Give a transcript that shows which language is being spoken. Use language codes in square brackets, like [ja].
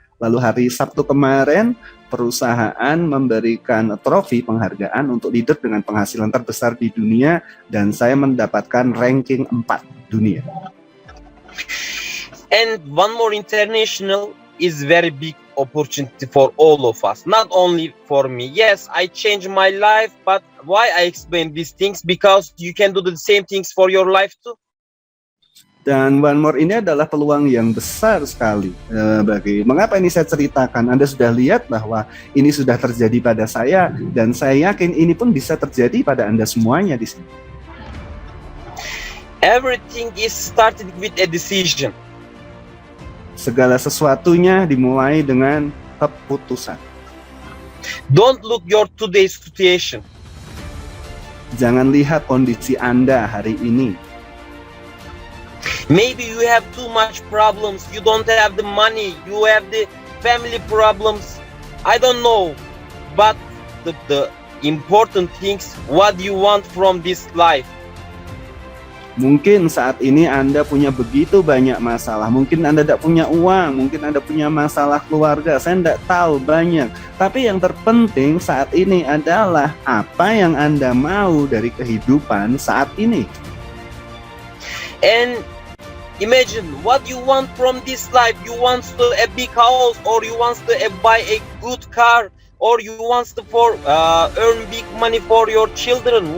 [id] Lalu hari Sabtu kemarin perusahaan memberikan trofi penghargaan untuk leader dengan penghasilan terbesar di dunia dan saya mendapatkan ranking 4 dunia. [en] And One More International is very big opportunity for all of us, not only for me. Yes, I changed my life, but why I explain these things? Because you can do the same things for your life too. [id] Dan One More ini adalah peluang yang besar sekali. Mengapa ini saya ceritakan? Anda sudah lihat bahwa ini sudah terjadi pada saya dan saya yakin ini pun bisa terjadi pada Anda semuanya di sini. [en] Everything is started with a decision. [id] Segala sesuatunya dimulai dengan keputusan. [en] Don't look your today's situation. [id] Jangan lihat kondisi Anda hari ini. [en] Maybe you have too much problems, you don't have the money, you have the family problems. I don't know. But the important things, what you want from this life. [id] Mungkin saat ini Anda punya begitu banyak masalah. Mungkin Anda tidak punya uang, mungkin Anda punya masalah keluarga. Saya tidak tahu banyak. Tapi yang terpenting saat ini adalah apa yang Anda mau dari kehidupan saat ini. [en] And imagine what you want from this life. You want a big house, or you want to buy a good car, or you want to earn big money for your children.